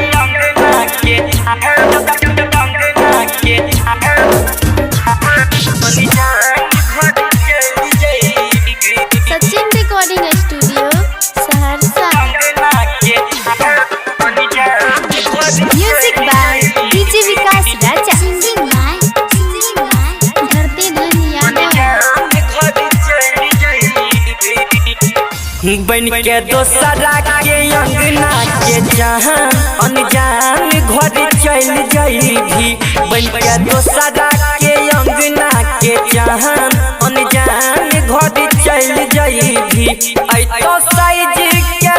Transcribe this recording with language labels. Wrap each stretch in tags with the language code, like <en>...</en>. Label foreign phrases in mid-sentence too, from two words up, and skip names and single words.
<en>Sachin Recording Studio, Saharsa. Music by DJ Vikas Raja. Singing by Dharti Dhan Yadav.</en> <mai>बन के दोसरा के अंगना के जहां अनजान घर चल जाइबी बन के दोसरा के अंगना के जहां अनजान घर चल जाइबी ऐ तो साइज के</mai>